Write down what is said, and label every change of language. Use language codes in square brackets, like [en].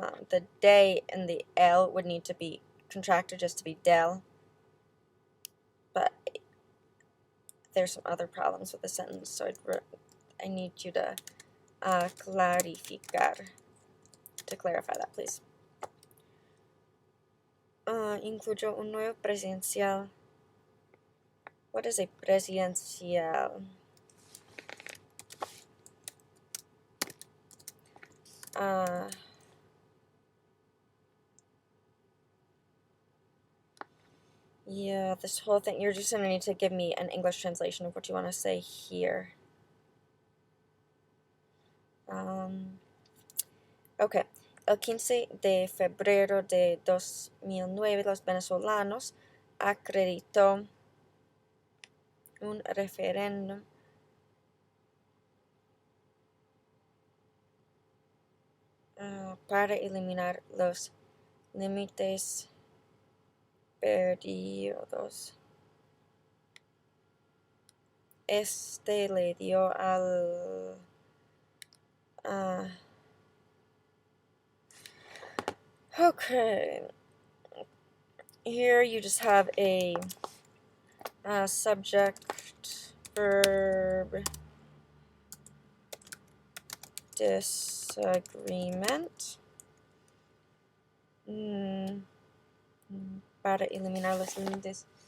[en] The day and the L would need to be contracted just to be del. But there's some other problems with the sentence, so I need you to clarificar. To clarify that, please. [es] Incluyó un nuevo presidencial. [en] What is a presidencial? Yeah, this whole thing, you're just going to need to give me an English translation of what you want to say here. Okay. [es] El 15 de febrero de 2009, los venezolanos acreditó un referéndum para eliminar los límites perdidos. Este le dio al okay. [en] Here you just have a subject, verb, disagreement. [es] Para eliminar los límites.